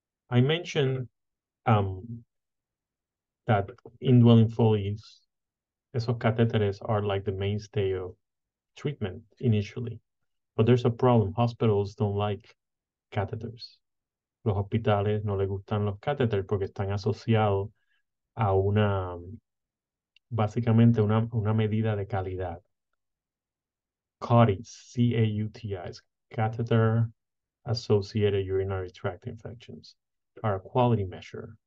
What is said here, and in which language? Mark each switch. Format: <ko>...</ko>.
<en>I mentioned that indwelling Foley's,</en> <es>esos catéteres</es> <en>are like the mainstay of treatment initially. But there's a problem. Hospitals don't like catheters.</en> <es>Los hospitales no les gustan los catheters porque están asociados a básicamente una medida de calidad.</es> <en>CAUTIs, C-A-U-T-Is, catheter associated urinary tract infections, are a quality measure.</en>